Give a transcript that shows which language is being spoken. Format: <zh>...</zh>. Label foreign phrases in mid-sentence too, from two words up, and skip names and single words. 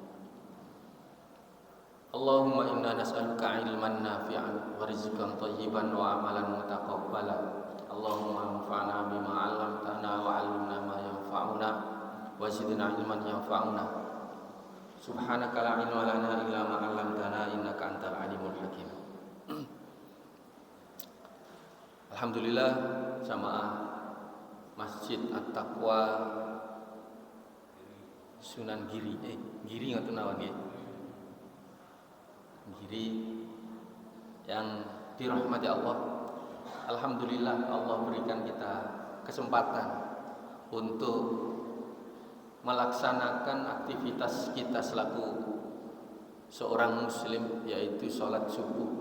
<ar>اللهم إنا نسألك علما نافعا ورزقا طيبا وعملا متقبلا. اللهم انفعنا بما علمتنا وعلمنا ما ينفعنا وزدنا علما ينفعنا. سبحانك لا علم لنا إلا ما علمتنا إنك أنت العليم الحكيم.</ar> <id>Alhamdulillah, jamaah Masjid At-Taqwa Sunan Giri.</id> <jv>Giri ngoten nawan nggih.</jv> <id>Giri yang dirahmati Allah. Alhamdulillah, Allah berikan kita kesempatan untuk melaksanakan aktivitas kita selaku seorang muslim, yaitu sholat subuh.</id>